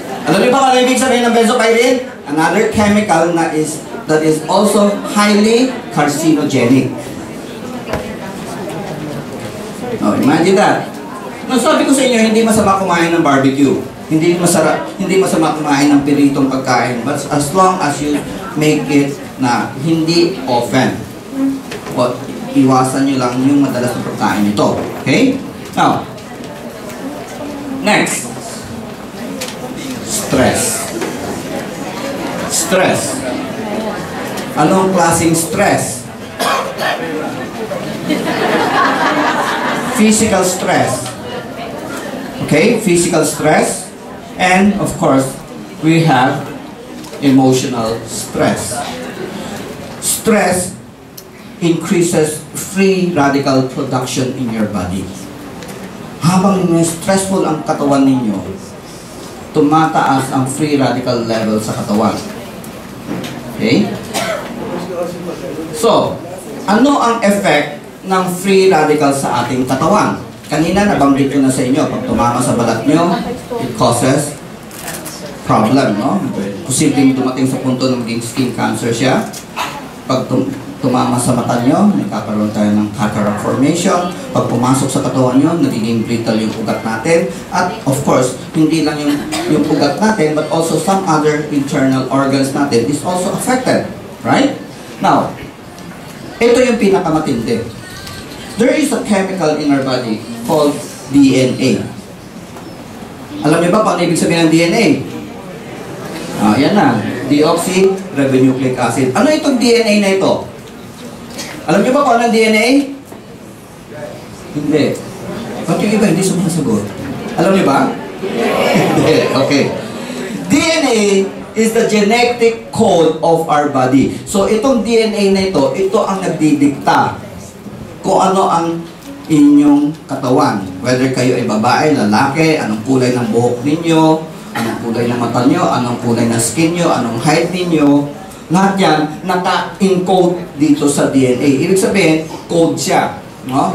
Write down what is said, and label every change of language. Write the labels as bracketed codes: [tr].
[tl] Alam niyo ba kung ano ibig sabihin ng benzopyrene? [en] Another chemical that is also highly carcinogenic. Oh, imagine that. [tl] Nasabi ko sa inyo, hindi masama kumain ng barbecue. Hindi masama kumain ng piritong pagkain. [en] But as long as you make it [tl] na hindi [en] often. [tl] Iwasan nyo lang yung madalas na pagkain nito. [en] Okay? Now, next. Stress. Stress. [tl] Anong klaseng stress? [en] Physical stress. Okay? Physical stress. And, of course, we have emotional stress. Stress increases free radical production in your body. [tl] habang stressful ang katawan ninyo, tumataas ang free radical level sa katawan. Okay? So, ano ang effect ng free radical sa ating katawan? Kanina nabanggit ko na sa inyo, pag tumama sa balat nyo, [en] it causes problem, no? [tl] Posibleng dumating sa punto na maging skin cancer siya. Pag tumama sa mata nyo, nagkakaroon tayo ng cataract formation. Pag pumasok sa katawan nyo, nagiging brittle yung ugat natin. [en] At of course, [tl] hindi lang yung ugat natin, [en] but also some other internal organs natin is also affected. Right? Now, [tl] ito yung pinakamatindi. [en] There is a chemical in our body called DNA. [tl] Alam niyo ba kung ano ibig sabihin ng DNA? Yan na. Deoxyribonucleic acid. Ano itong DNA na ito? Alam niyo ba kung ano ang DNA? Hindi. Ba't yung iba hindi sumasagot? Alam niyo ba? Hindi. Okay. [en] DNA is the genetic code of our body. [tl] So itong DNA na ito ang nagdidikta kung ano ang inyong katawan. Whether kayo ay babae, lalaki, anong kulay ng buhok ninyo, anong kulay ng mata nyo, anong kulay ng skin nyo, anong height ninyo, lahat yan naka-encode dito sa DNA. Ibig sabihin, code siya. No?